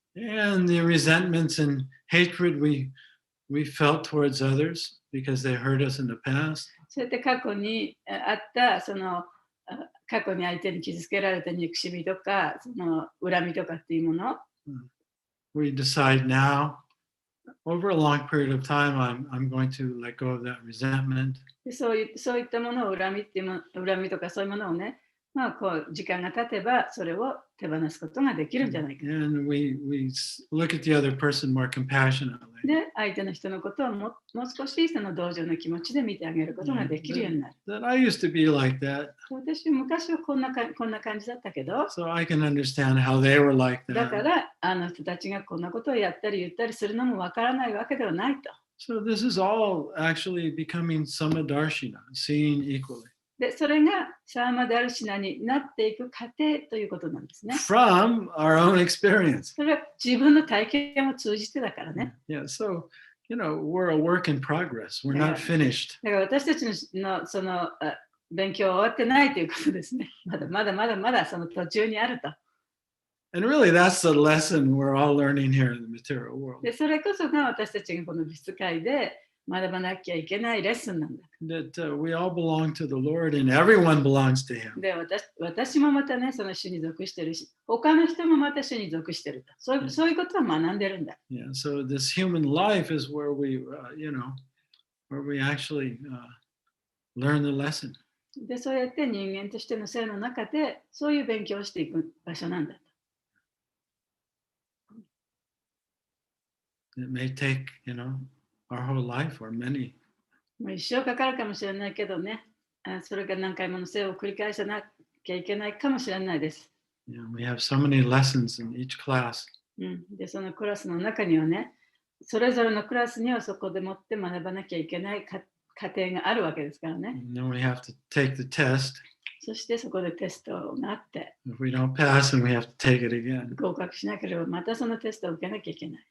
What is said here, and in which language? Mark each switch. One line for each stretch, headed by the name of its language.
English: And the resentments and hatred we felt towards others because they hurt us in the past.
Japanese: そうやって過去にあったその過去に相手に傷つけられた憎しみとかその恨みとかっていうもの、
English: We decide now, over a long period of time, I'm going to let go of that resentment.
Japanese: でそういったものを恨みとかそういうものをね、まあこう時間が経てばそれを手放すことができるんじゃないか。
English: And we look at the other person more compassionately.
Japanese: で、相手の人のことをもう少しその同情の気持ちで見てあげることができるようになる。
English: That I used to be like that,
Japanese: 私昔はこんな感じだったけど、
English: so I can understand how they were like
Japanese: だか
English: that.
Japanese: らあの人たちがこんなことをやったり言ったりするのもわからないわけではないと。
English: So this is all actually becoming samadarshina, seeing equally.
Japanese: で、それがサーマダルシナになっていく過程ということなんですね。
English: From our own experience.
Japanese: それは自分の体験を通じてだからね。
English: Yeah, so we're a work in progress. We're not finished.
Japanese: だから私たちのその勉強は終わってないということですね。まだその途中にあると。
English: And really, that's the lesson we're all learning here in the material world.
Japanese: で、それこそが私たちがこの美術界で学ばなきゃいけないレッスンなんだ。
English: That we all belong to the Lord and everyone belongs to Him.
Japanese: で、私もまたね、その主に属してるし、他の人もまた主に属してると。そういうことは学んでるんだ。
English: Yeah, so this human life is where we, where we actually learn the lesson.
Japanese: で、そうやって人間としての生の中で、そういう勉強をしていく場所なんだと。
English: It may take, our whole life or many.
Japanese: もう一生かかるかもしれないけどね、それが何回もの生を繰り返さなきゃいけないかもしれないです。
English: We have so many lessons in each class.
Japanese: で、そのクラスの中にはね、それぞれのクラスにはそこでもって学ばなきゃいけない過程があるわけですからね。
English: And then we have to take the test.
Japanese: そしてそこでテストがあって、
English: If we don't pass, then we have to take it again.
Japanese: 合格しなければまたそのテストを受けなきゃいけない。